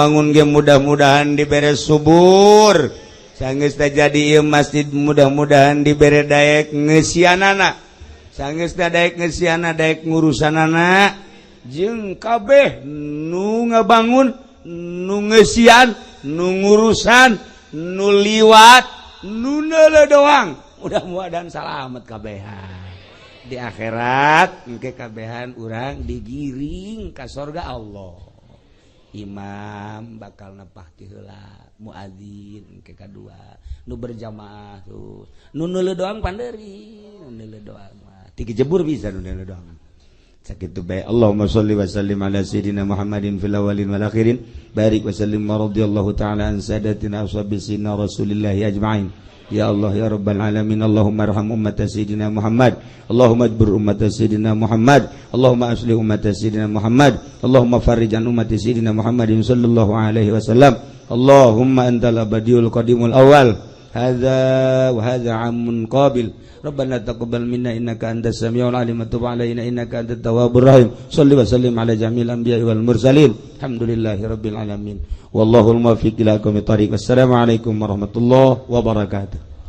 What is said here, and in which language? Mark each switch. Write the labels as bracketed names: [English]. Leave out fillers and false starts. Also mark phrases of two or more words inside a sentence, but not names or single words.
[Sundanese] ge mudah-mudahan dibere subur sanggeus teh jadi ieu masjid mudah-mudahan dibere daek ngeusianana sanggeus teh daek ngeusianana daek ngurusanana jeung kabeh nu ngabangun nu ngeusian nu ngurusan nu liwat nu neuleuh doang mudah-mudahan salamet kabehan di akhirat engke kabehan urang digiring ka sorga Allah imam bakal nepah ti heula muadzin engke kadua nu berjamaah tuh nu neuleuh doang pandeuri nu neuleuh doang mah ti jebur bisa nu neuleuh doang sakitu bae [Arabic] اللهم صل و وسلم على سيدنا محمد في الأولين والآخرين بارك وسلم ورضي الله تعالى عن سادتنا أصحاب سيدنا رسول الله أجمعين يا الله يا رب العالمين اللهم ارحم أمة سيدنا محمد اللهم اجبر أمة سيدنا محمد اللهم أصلح أمة سيدنا محمد اللهم فرج عن أمة سيدنا محمد صلى الله عليه وسلم اللهم أنت الأبدي القديم الأول هذا وهذا أمن قابل ربنا تقبل منا إنك أنت السميع العليم وتب علينا إنك أنت التواب الرحيم صل وسلم على جميع الأنبياء والمرسلين الحمد لله رب العالمين والله الموفق إلى أقوم الطريق والسلام عليكم ورحمة الله وبركاته.